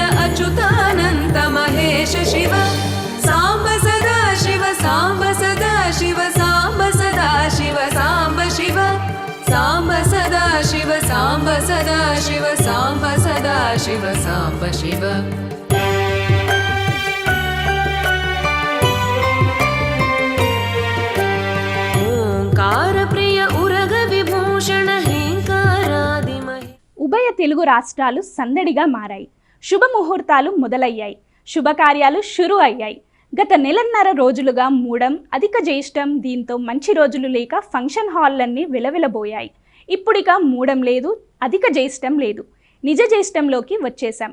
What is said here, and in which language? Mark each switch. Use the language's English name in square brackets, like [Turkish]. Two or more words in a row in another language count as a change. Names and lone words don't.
[Sanskrit] अच्युतानन्त महेश शिव साम्ब सदा शिव साम्ब सदा शिव साम्ब सदा शिव साम्ब शिव साम्ब सदा शिव साम्ब सदा शिव साम्ब सदा शिव साम्ब शिव ओंकार प्रिय उरग विभूषण हेंकारादि [Telugu] ఉభయ తెలుగు రాష్ట్రాలు సందడిగా మారాయి. శుభముహూర్తాలు మొదలయ్యాయి. శుభకార్యాలు షురు అయ్యాయి. గత నెలన్నర రోజులుగా మూడం, అధిక జ్యేష్టం, దీంతో మంచి రోజులు లేక ఫంక్షన్ హాల్లన్నీ విలవిలబోయాయి. ఇప్పుడిక మూడం లేదు, అధిక జ్యేష్టం లేదు, నిజ జ్యేష్టంలోకి వచ్చేశాం.